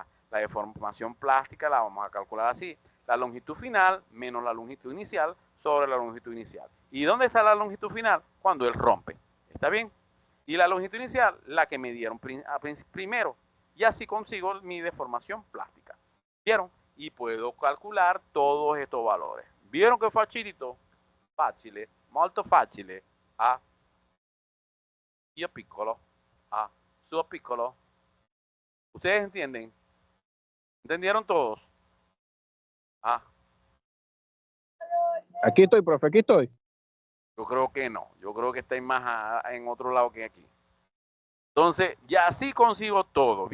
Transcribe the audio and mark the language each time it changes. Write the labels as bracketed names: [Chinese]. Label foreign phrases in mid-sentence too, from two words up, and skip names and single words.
[Spanish] La deformación plástica la vamos a calcular así. La longitud final menos la longitud inicial sobre la longitud inicial. ¿Y dónde está la longitud final? Cuando él rompe. ¿Está bien? Y la longitud inicial, la que me dieron primero. Y así consigo mi deformación plástica. ¿Vieron? Y puedo calcular todos estos valores. ¿Vieron que facilito? [Italian] Facile, molto facile. A io piccolo, a suo piccolo. [Spanish] ¿Ustedes entienden? ¿Entendieron todos? Ah, Aquí estoy, profe, aquí estoy. yo creo que no. Yo creo que estáis más en otro lado que aquí. Entonces, ya así consigo todo.